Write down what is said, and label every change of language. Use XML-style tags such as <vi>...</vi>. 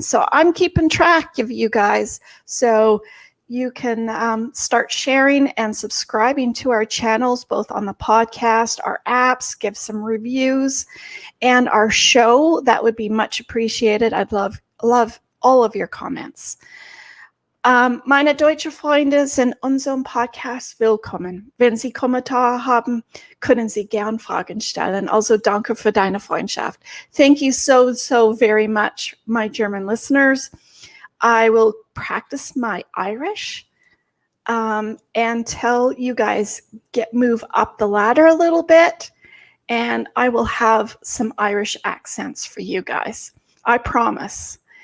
<en>So I'm keeping track of you guys. So you can start sharing and subscribing to our channels, both on the podcast, our apps, give some reviews, and our show. That would be much appreciated. I'd love all of your comments.</en> <de>Meine deutsche Freunde sind unserem Podcast willkommen. Wenn Sie Kommentare haben, können Sie gern Fragen stellen. Also danke für deine Freundschaft.</de> <en>Thank you so very much, my German listeners. I will practice my Irish until you guys move up the ladder a little bit, and I will have some Irish accents for you guys. I promise.</en>